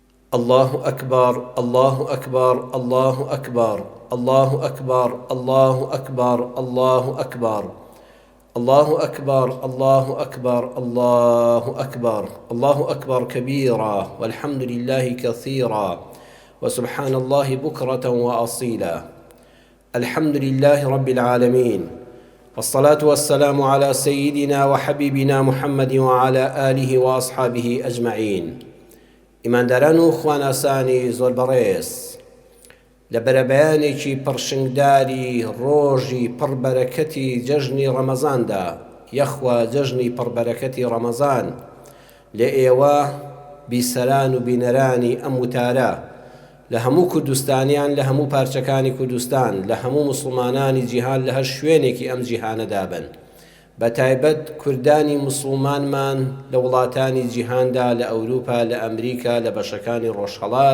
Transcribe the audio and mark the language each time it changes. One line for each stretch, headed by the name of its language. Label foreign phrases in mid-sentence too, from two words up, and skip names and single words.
Arabic: الله أكبر الله أكبر الله أكبر الله أكبر الله أكبر الله أكبر الله أكبر الله أكبر الله أكبر الله أكبر كبيرا والحمد لله كثيرا وسبحان الله بكرة وأصيلا. الحمد لله رب العالمين، والصلاة والسلام على سيدنا وحبيبنا محمد وعلى آله وأصحابه أجمعين.
Central Kurdish: ئیمانداران و خواناسانی زۆر بەڕێز، لە بەرەبەیانێکی پڕشنگداری ڕۆژی پڕبەرەکەتی جەژنی ڕەمەزاندا، یەخوا جەژنی پڕبەرەکەتی ڕەمەزان لە ئێوە بیسەران و بینەرانی ئەم وتارە لە هەموو کوردستانیان، لە هەموو پارچەکانی کوردستان، لە هەموو موسڵمانانی جیهان لە هەر شوێنێکی ئەم جیهانەدا بن، بە تایبەت کوردانی موسڵمانمان لە وڵاتانی جیهاندا، لە ئەوروپا، لە ئەمریکا، لە بەشەکانی ڕۆژهەڵات.